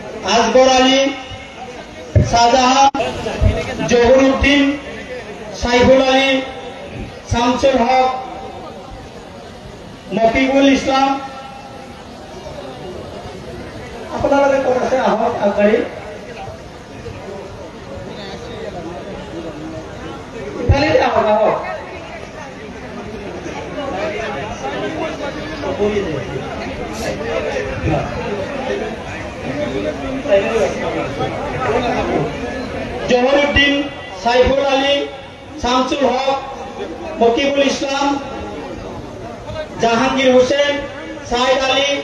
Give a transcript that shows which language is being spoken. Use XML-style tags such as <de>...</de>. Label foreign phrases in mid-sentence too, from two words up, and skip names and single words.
<as>আসগর আলী, শাহজাহান, জহুরুদ্দিন, সাইফুল আলী, শামসুল হক, মফিকুল ইসলাম। আপোনালোকে ক'ত আছে আহক আগবাঢ়ি। ইফালে আহক আহক। জহুরুদ্দিন, সাইফুল আলী, শামসুল হক, মকিবুল ইসলাম, জাহাঙ্গীর হোসেন, সাইদ আলী,</as>